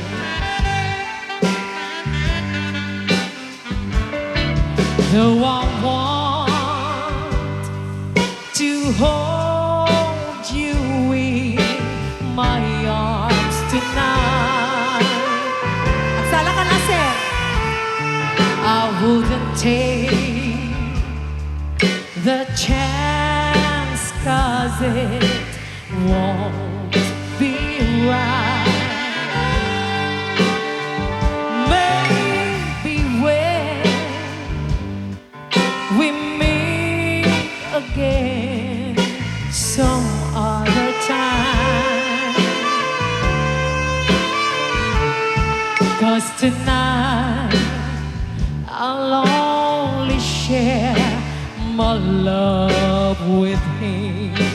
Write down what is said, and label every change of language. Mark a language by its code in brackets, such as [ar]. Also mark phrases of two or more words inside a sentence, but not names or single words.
[en] Though I want to hold you in my arms tonight, [ilo] Agsala ka na, sir. [en] I wouldn't take the chance, 'cause it won't be right. Maybe when we meet again some other time, 'cause tonight I'll only share my love with him.